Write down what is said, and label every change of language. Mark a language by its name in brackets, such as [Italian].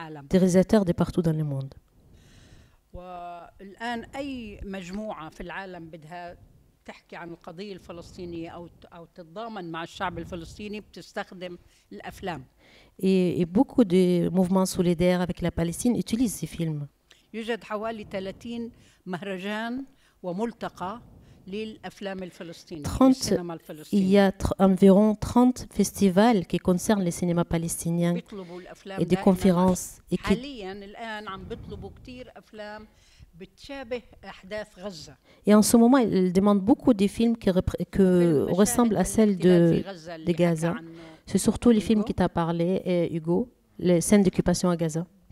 [French] Des réalisateurs de partout dans le monde. [Arabic] والآن أي مجموعة في العالم بدها تحكي عن القضية الفلسطينية أو تتضامن مع الشعب الفلسطيني بتستخدم الأفلام. [French] Et beaucoup de mouvements solidaires avec la Palestine utilisent ces films. [Arabic] يوجد حوالي 30 مهرجان وملتقى للأفلام الفلسطينية. [French] Il y a environ 30 festivals qui concernent le cinéma palestinien et des conférences. [Arabic] حاليا الآن عم بيطلبوا كثير أفلام بتشابه أحداث غزة. [French] Et en ce moment, ils demandent beaucoup de films qui ressemblent à celles de Gaza. C'est surtout les films qui t'a parlé, Hugo, les scènes d'occupation à Gaza.